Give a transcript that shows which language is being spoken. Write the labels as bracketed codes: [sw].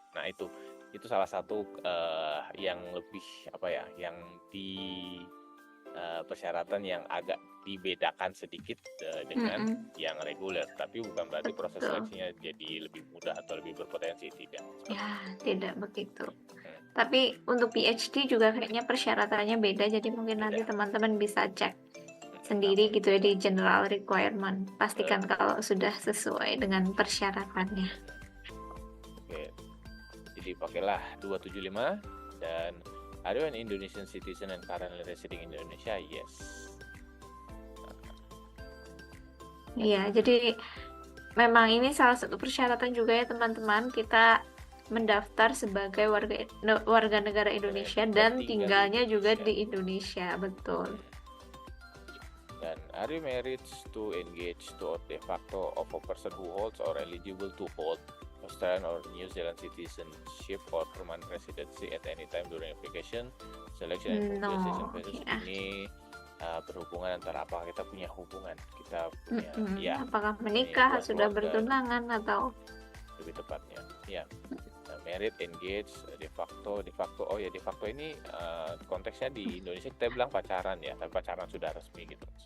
[id] Nah itu salah satu yang lebih yang di persyaratan yang agak dibedakan sedikit dengan yang reguler, tapi bukan berarti proses seleksinya jadi lebih mudah atau lebih berpotensi, tidak. Ya, tidak begitu. Tapi untuk PhD juga kayaknya persyaratannya beda, jadi mungkin nanti teman-teman bisa cek sendiri gitu ya di general requirement. Pastikan kalau sudah sesuai dengan persyaratannya. Oke. Jadi pakailah 275 dan [en] are you an Indonesian citizen and currently residing in Indonesia? Yes. [id] Iya, jadi memang ini salah satu persyaratan juga ya teman-teman, kita mendaftar sebagai warga negara Indonesia dan tinggalnya juga di Indonesia, betul. Dan [en] are you married to engage to or de facto of a person who holds or eligible to hold Australian or New Zealand citizenship or permanent residency at any time during application, selection and population census. ya. [id] Ini berhubungan antara apakah kita punya hubungan, kita punya ya Apakah menikah, hubungan sudah keluarga, bertunangan atau lebih tepatnya ya. Married, engaged, de facto oh ya de facto ini konteksnya di Indonesia kita bilang pacaran ya, tapi pacaran sudah resmi gitu.